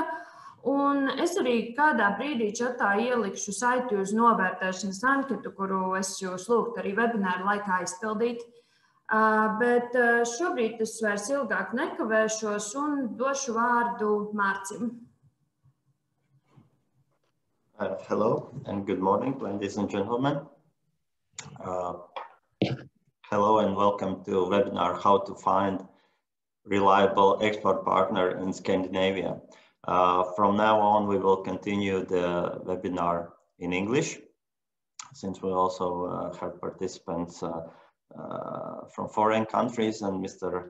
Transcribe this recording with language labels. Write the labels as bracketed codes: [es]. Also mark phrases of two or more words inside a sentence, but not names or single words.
[lv] Un es arī kādā brīdī čatā ielikšu saiti uz novērtēšanas anketu, kuru es jūs lūgtu arī webināra laikā izpildīt. Bet šobrīd es vairs ilgāk nekavēšos un došu vārdu Mārcim. [en] Hello and good morning, ladies and gentlemen. Hello and welcome to webinar How to Find Reliable Export Partner in Scandinavia. From now on, we will continue the webinar in English, since we also have participants from foreign countries, and Mr.